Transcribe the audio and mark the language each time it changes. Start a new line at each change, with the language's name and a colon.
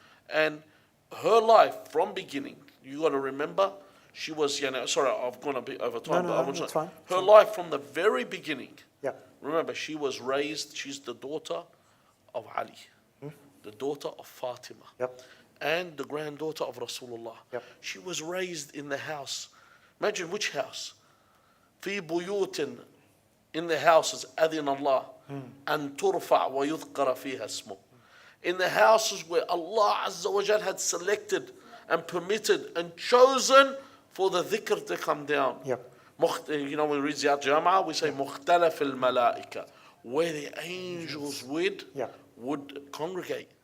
English: And her life from beginning, you got to remember, she was, sorry, I've gone a bit over time, but I want to say, her life from the very beginning, remember, she was raised, she's the daughter of Ali, the daughter of Fatima. And the granddaughter of Rasulullah. She was raised in the house. Imagine which house?
Arabic: في بيوت,
English: in the houses,
Arabic: أذن الله أن ترفع ويذكر فيها اسمه.
English: in the houses where Allah Azza wa Jal had selected and permitted and chosen for the dhikr to come down. Yep. You know, when we read Ziyarat Jama'ah, we say
Arabic: مختلف الملائكة,
English: where the angels would congregate.